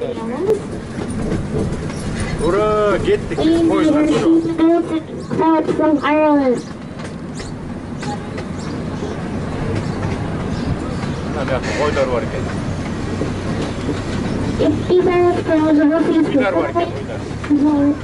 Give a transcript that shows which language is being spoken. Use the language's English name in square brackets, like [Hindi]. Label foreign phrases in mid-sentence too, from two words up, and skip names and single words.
[Kyrgyz] Ура, кеттик. Поезддан көрүп. [English] From Ireland. [Kyrgyz] Мыякта койлор бар экен. [English] These are from the refuge [Kyrgyz] Койлор бар экен, койлор.